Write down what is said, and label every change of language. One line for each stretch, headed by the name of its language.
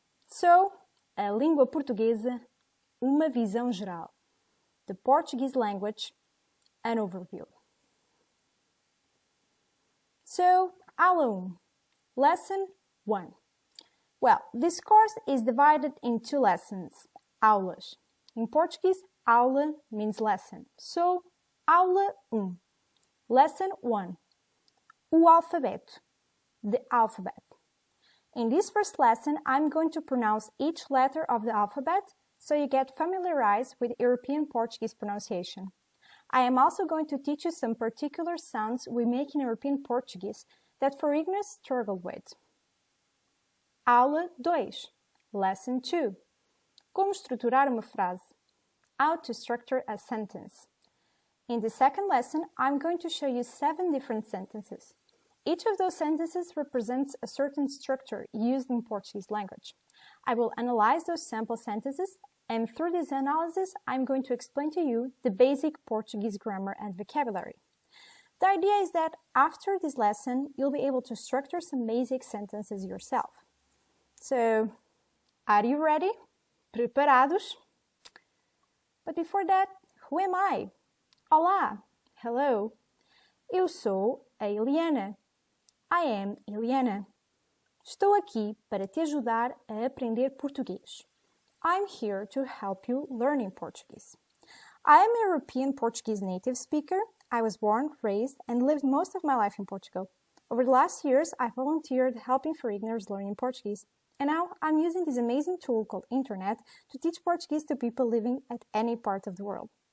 Portuguese: So, a língua portuguesa, uma visão geral.
English: The Portuguese language, an overview. So, aula 1, lesson 1. Well, this course is divided in two lessons, aulas. In Portuguese, aula means lesson. So, aula 1, lesson 1.
Portuguese: O alfabeto,
English: the alphabet. In this first lesson, I'm going to pronounce each letter of the alphabet so you get familiarized with European Portuguese pronunciation. I am also going to teach you some particular sounds we make in European Portuguese that foreigners struggle with. Aula 2, Lesson 2.
Portuguese: Como estruturar uma frase.
English: How to structure a sentence. In the second lesson, I'm going to show you 7 different sentences. Each of those sentences represents a certain structure used in Portuguese language. I will analyze those sample sentences, and through this analysis, I'm going to explain to you the basic Portuguese grammar and vocabulary. The idea is that after this lesson, you'll be able to structure some basic sentences yourself. So, are you ready?
Portuguese: Preparados?
English: But before that, who am I? Olá! Hello!
Portuguese: Eu sou a Eliana.
English: I am Eliana.
Portuguese: Estou aqui para te ajudar a aprender português.
English: I'm here to help you learning Portuguese. I am a European Portuguese native speaker. I was born, raised, and lived most of my life in Portugal. Over the last years, I volunteered helping foreigners learning Portuguese. And now I'm using this amazing tool called Internet to teach Portuguese to people living at any part of the world.